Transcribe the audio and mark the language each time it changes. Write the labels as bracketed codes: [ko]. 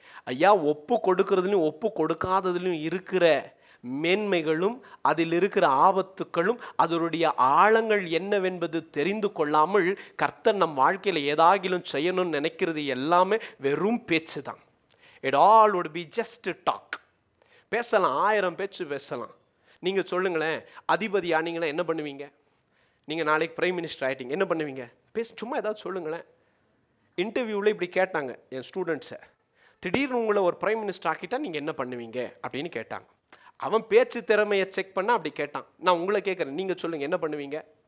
[ta] ஐயா, ஒப்பு கொடுக்கறதுலையும் ஒப்பு கொடுக்காததுலையும் இருக்கிற மேன்மைகளும் அதில் இருக்கிற ஆபத்துக்களும் அதனுடைய ஆழங்கள் என்னவென்பது தெரிந்து கொள்ளாமல் கர்த்தர் நம் வாழ்க்கையில் ஏதாகிலும் செய்யணும்னு நினைக்கிறது எல்லாமே வெறும் பேச்சு தான். [en] It all would be just talk. [ta] பேசலாம், 1000 பேச்சு பேசலாம். நீங்கள் சொல்லுங்களேன், அதிபதி ஆனீங்கன்னா என்ன பண்ணுவீங்க? நீங்கள் நாளைக்கு பிரைம் மினிஸ்டர் ஆகிட்டீங்க, என்ன பண்ணுவீங்க? சும்மா ஏதாவது சொல்லுங்களேன். இன்டர்வியூவில் இப்படி கேட்டாங்க என் ஸ்டூடெண்ட்ஸை, திடீர்னு உங்களை ஒரு பிரைம் மினிஸ்டர் ஆக்கிட்டா நீங்கள் என்ன பண்ணுவீங்க அப்படின்னு கேட்டாங்க. அவன் பேச்சு திறமையை செக் பண்ண அப்படி கேட்டான். நான் உங்களை கேட்குறேன், நீங்கள் சொல்லுங்கள் என்ன பண்ணுவீங்க?